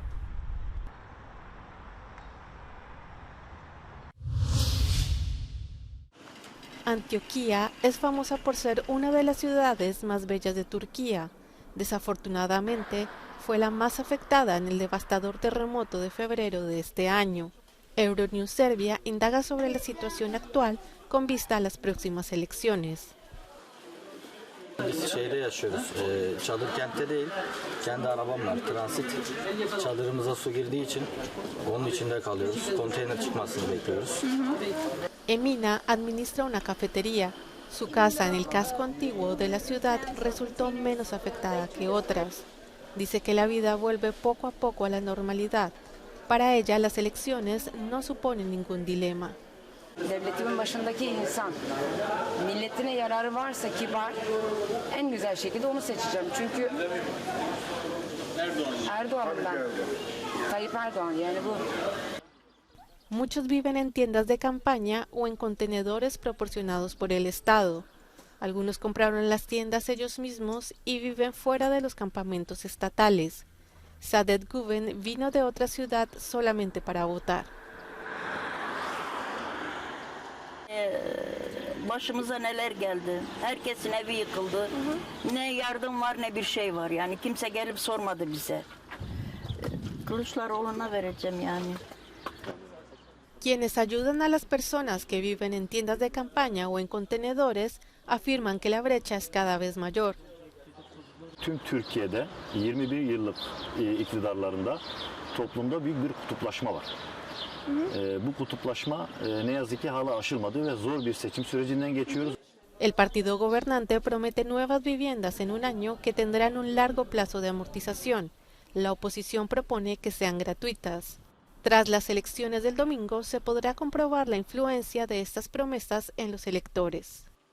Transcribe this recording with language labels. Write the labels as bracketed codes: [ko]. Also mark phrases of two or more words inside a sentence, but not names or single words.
[es] Antioquía es famosa por ser una de las ciudades más bellas de Turquía. Desafortunadamente, fue la más afectada en el devastador terremoto de febrero de este año. Euronews Serbia indaga sobre la situación actual con vista a las próximas elecciones. [tr] Biz şehirde yaşıyoruz. Çadır kentte değil. Kendi arabam var. Transit. Çadırımıza su girdiği için onun içinde kalıyoruz. Konteyner çıkmasını bekliyoruz. [es] Emina administra una cafetería. Su casa en el casco antiguo de la ciudad resultó menos afectada que otras. Dice que la vida vuelve poco a poco a la normalidad. Para ella, las elecciones no suponen ningún dilema. [tr] Devletimin başındaki insan, milletine yararı varsa kibar, en güzel şekilde onu seçeceğim. Çünkü Erdoğan'dan, Tayyip Erdoğan yani bu. [es] Muchos viven en tiendas de campaña o en contenedores proporcionados por el Estado. Algunos compraron las tiendas ellos mismos y viven fuera de los campamentos estatales. Saadet Güven vino de otra ciudad solamente para votar. [tr] Başımıza neler geldi. Herkesin evi yıkıldı. Ne yardım var ne bir şey var. Yani kimse gelip sormadı bize. Kılıçdaroğlu'na vereceğim yani. [es] Quienes ayudan a las personas que viven en tiendas de campaña o en contenedores afirman que la brecha es cada vez mayor. [tr] Tüm Türkiye'de 21 yıllık iktidarlarında toplumda büyük bir kutuplaşma var. Bu kutuplaşma ne yazık ki hala aşılmadı ve zor bir seçim sürecinden geçiyoruz. [es] El partido gobernante promete nuevas viviendas en un año que tendrán un largo plazo de amortización. La oposición propone que sean gratuitas. Tras las elecciones del domingo se podrá comprobar la influencia de estas promesas en los electores.